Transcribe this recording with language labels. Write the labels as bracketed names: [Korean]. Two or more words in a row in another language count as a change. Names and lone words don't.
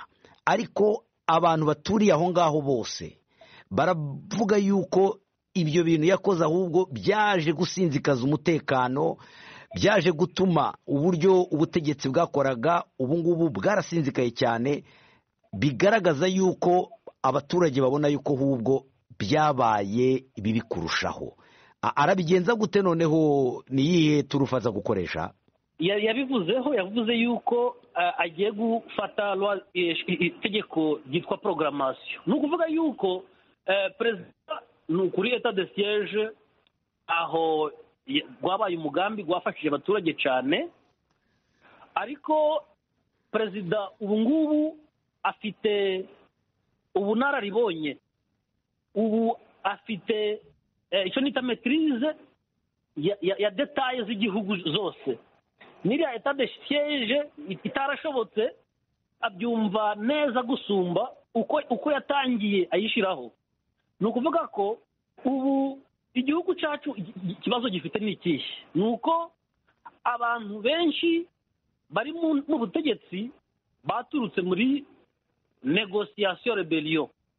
[Kinyarwanda] Ariko abantu baturiye aho ngaho bose baravuga yuko ibyo bintu yakoze ahubwo byaje gusinzikaza umutekano, byaje gutuma uburyo ubutegetsi bwakoraga ubu ngubu bwarasinzikaye cyane, bigaragaza yuko abaturage babona yuko ahubwo byabaye bibi kurushaho. Arabigenza gute noneho? ni iyihe turufaza gukoresha? yavuze yuko agiye gufata itegeko ryitwa programmation. Ni ukuvuga yuko perezida ni ukuri [French] etat de siège [Kinyarwanda] aho rwabaye umugambi gwafashije abaturage cyane, ariko perezida ubu ngubu afite ubunararibonye, ubu afite icyo nita maîtrise ya details z'igihugu zose. Niriya [French] etat de siège [Kinyarwanda] itarashobotse abyumva neza gusumba uko yatangiye ayishyiraho. Ni ukuvuga ko ubu igihugu cyacu ikibazo gifite ni ikihe? Ni uko abantu benshi bari mu butegetsi baturutse muri [French] négociation rebellion.